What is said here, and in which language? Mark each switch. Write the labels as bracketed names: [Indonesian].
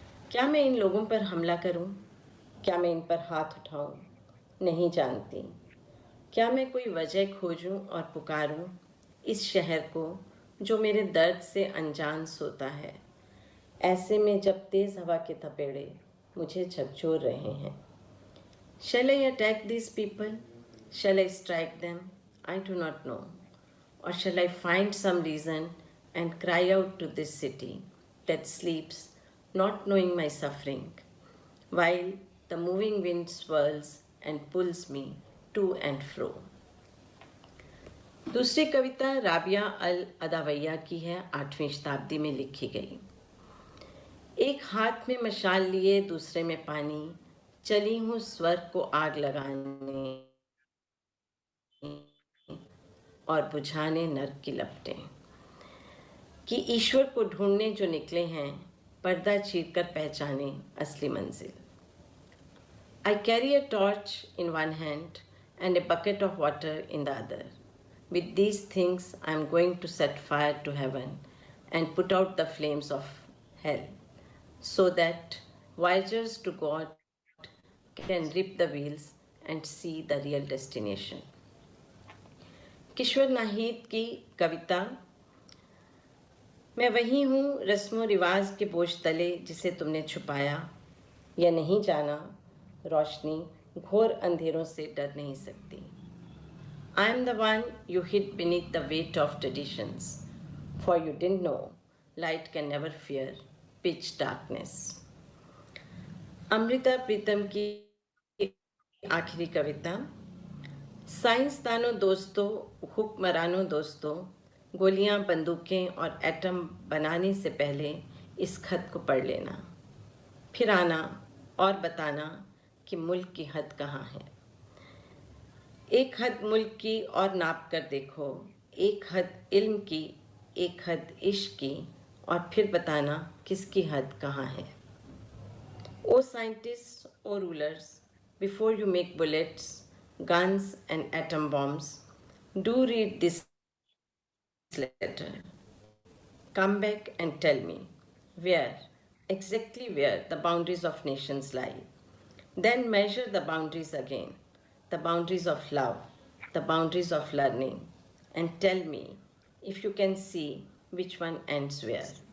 [Hindi] क्या मैं इन लोगों पर हमला करूं? क्या मैं इन पर हाथ उठाऊं? नहीं जानती। क्या मैं कोई वजह खोजूं और पुकारूं इस शहर को जो मेरे दर्द से अनजान सोता है, ऐसे में जब तेज हवा के थपेड़े मुझे झकझोर रहे हैं? [English] Shall I attack these people? Shall I strike them? I do not know. Or shall I find some reason and cry out to this city that sleeps, not knowing my suffering, while the moving wind swirls and pulls me to and fro? [Hindi] दूसरी कविता राबिया अल अदावैया की है, 8वीं शताब्दी में लिखी गई। एक हाथ में मशाल लिए दूसरे में पानी, चली हूँ स्वर्ग को आग लगाने और बुझाने नर्क की लपटें, कि ईश्वर को ढूंढने जो निकले हैं, पर्दा चीरकर पहचाने असली मंजिल। [English] I carry a torch in one hand and a bucket of water in the other. With these things I am going to set fire to heaven and put out the flames of hell, so that voyagers to God can rip the wheels and see the real destination. [Hindi] किशोर नाहिद की कविता। मैं वही हूँ रस्मो रिवाज के बोझ तले जिसे तुमने छुपाया, या नहीं जाना रोशनी घोर अंधेरों से डर नहीं सकती। [English] I am the one you hid beneath the weight of traditions, for you didn't know light can never fear pitch darkness. [Hindi] Amrita Pritam की आखिरी कविता। साइंसदानों दोस्तों, हुक्मरानों दोस्तों, गोलियां, बंदूकें और एटम बनाने से पहले इस खत को पढ़ लेना, फिर आना और बताना कि मुल्क की हद कहाँ है। एक हद मुल्क की और नाप कर देखो, एक हद इल्म की, एक हद इश्क की, और फिर बताना किसकी हद कहाँ है। [English] Oh scientist, oh rulers, before you make bullets, guns and atom bombs, do read this letter. Come back and tell me where, exactly where the boundaries of nations lie. Then measure the boundaries again, the boundaries of love, the boundaries of learning, and tell me if you can see which one ends where.